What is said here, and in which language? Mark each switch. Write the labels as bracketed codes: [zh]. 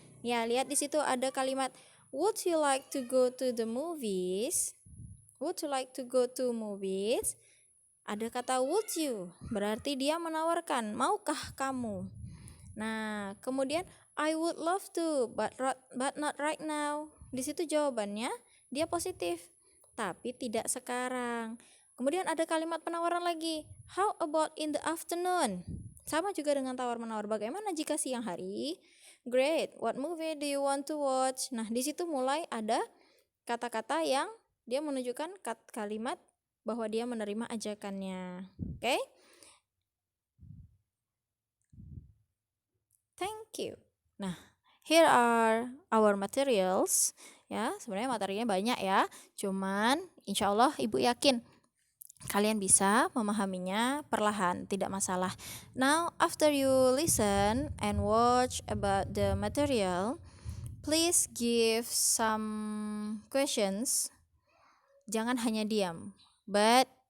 [id] Ya, lihat di situ ada kalimat [en] would you like to go to the movies? Would you like to go to movies? [id] Ada kata would you, berarti dia menawarkan, maukah kamu? [en] Nah, [id] kemudian [en] I would love to, but not right now. [id] Di situ jawabannya dia positif, tapi tidak sekarang. Kemudian ada kalimat penawaran lagi. [en] How about in the afternoon? [id] Sama juga dengan tawar-menawar. Bagaimana jika siang hari? [en] Great. What movie do you want to watch? [id] Nah, di situ mulai ada kata-kata yang dia menunjukkan kalimat bahwa dia menerima ajakannya. Oke? [en] Thank you. Nah, here are our materials. [id] Ya, sebenarnya materinya banyak ya. Cuman insya Allah Ibu yakin kalian bisa memahaminya perlahan, tidak masalah. [en] Now, after you listen and watch about the material, please give some questions. [id] Jangan hanya diam, [en] but